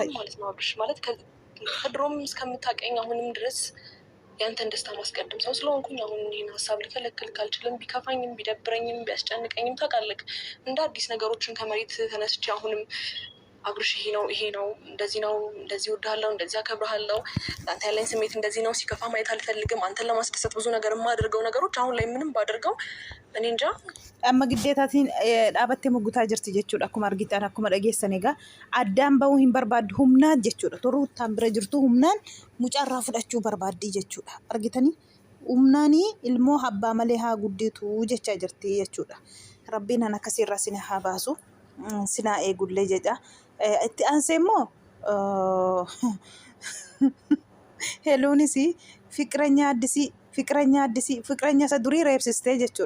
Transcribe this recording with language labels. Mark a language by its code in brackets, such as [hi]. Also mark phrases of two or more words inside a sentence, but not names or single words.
[am] ማለት ከድሮም እስከምታውቀኝ አሁንም ድረስ ያንተን ደስታ ማስቀድም ሰው ስለሆንኩኝ አሁን ይህን ሀሳብ ልከለክል ካልችልም ቢከፋኝም ቢደብረኝም ቢያስጨንቀኝም ታውቃለህ እንደ አዲስ ነገሮችን ከመሬት ተነስቼ አሁንም አብርሽ ይሄ ነው እንደዚህ ነው እንደዚህ እወድሃለሁ እንደዚህ አከብርሃለሁ አንተ ያለኝ ስሜት እንደዚህ ነው ሲከፋ ማየት አልፈልግም አንተን ለማስደሰት ብዙ ነገር የማደርገው ነገሮች አሁን ላይ ምንም ባደርገው እኔ እንጃ [om] amma giddeetaatiin dhaabattee muggutaa jirti jechuudha akkuma argitan akkuma dhageessan egaa addaan bahuu hin barbaaddu humnaan jechuudha toruuttaan bira jirtu humnaan mucaarraa fudhachuu barbaaddii jechuudha argitanii humnaanii ilmoo abbaa malee haa gudditu jechaa jirti jechuudha rabbiin ana akkasiirraa sina haa baasu sinaa eegullee jedha itti aansee immoo heluunis fiqiranya isa durii reebsistee jechuudha.